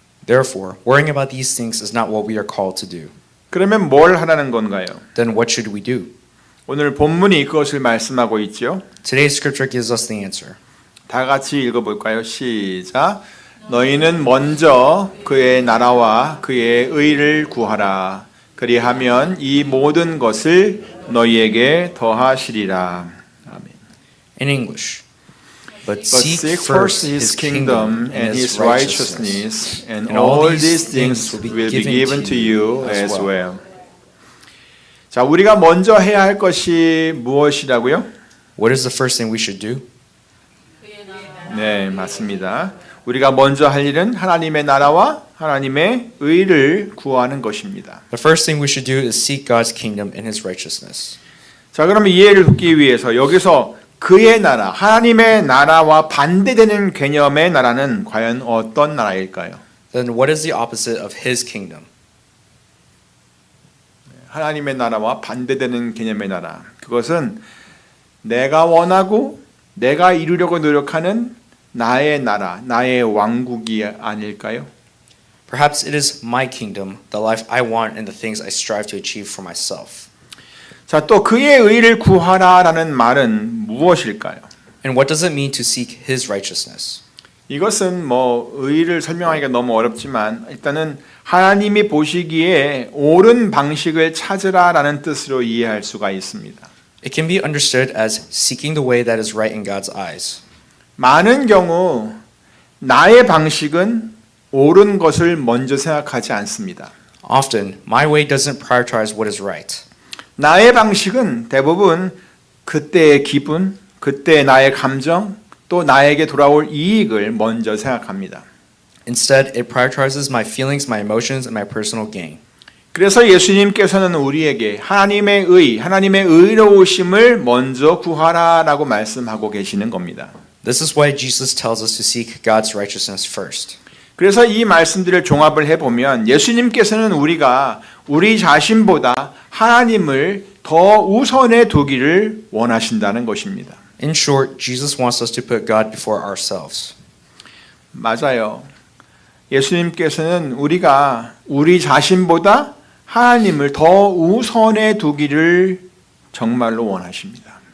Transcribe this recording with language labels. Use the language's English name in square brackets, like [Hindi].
[English] Therefore, worrying about these things is not what we are called to do. [Korean] 그러면 뭘 하라는 건가요? [English] Then what should we do? [Korean] 오늘 본문이 그것을 말씀하고 있죠. [English] Today's scripture gives us the answer. [Korean] 다 같이 읽어볼까요? 시작. 너희는 먼저 그의 나라와 그의 의를 구하라. 그리하면 이 모든 것을 너희에게 더하시리라. 아멘. [English] In English, but But seek first his kingdom and his righteousness, and all these things will be given to you as well. [Korean] 자, 우리가 먼저 해야 할 것이 무엇이라고요? [English] What is the first thing we should do? [Korean] 네, 맞습니다. 우리가 먼저 할 일은 하나님의 나라와 하나님의 의를 구하는 것입니다. [English] The first thing we should do is seek God's kingdom and his righteousness. [Korean] 자, 그러면 이해를 돕기 위해서 여기서 그의 나라, 하나님의 나라와 반대되는 개념의 나라는 과연 어떤 나라일까요? [English] Then what is the opposite of his kingdom? [Korean] 하나님의 나라와 반대되는 개념의 나라. 그것은 내가 원하고 내가 이루려고 노력하는 나의 나라, 나의 왕국이 아닐까요? [English] Perhaps it is my kingdom, the life I want and the things I strive to achieve for myself. [Korean] 자, 또 그의 의를 구하라라는 말은 무엇일까요? [English] And what does it mean to seek his righteousness? [Korean] 이것은 뭐 의를 설명하기가 너무 어렵지만 일단은 하나님이 보시기에 옳은 방식을 찾으라라는 뜻으로 이해할 수가 있습니다. [English] It can be understood as seeking the way that is right in God's eyes. [Korean] 많은 경우 나의 방식은 옳은 것을 먼저 생각하지 않습니다. [English] Often, my way doesn't prioritize what is right. [Korean] 나의 방식은 대부분 그때의 기분, 그때 나의 감정, 또 나에게 돌아올 이익을 먼저 생각합니다. [English] Instead, it prioritizes my feelings, my emotions, and my personal gain. [Korean] 그래서 예수님께서는 우리에게 하나님의 의, 하나님의 의로우심을 먼저 구하라라고 말씀하고 계시는 겁니다. [English] This is why Jesus tells us to seek God's righteousness first. [Korean] 그래서 이 말씀들을 종합을 해보면 예수님께서는 우리가 우리 자신보다 하나님을 더 우선에 두기를 원하신다는 것입니다. [English] In short, Jesus wants us to put God before ourselves. [Korean] 맞아요. 예수님께서는 우리가 우리 자신보다 하나님을 더 우선에 두기를 정말로 원하십니다.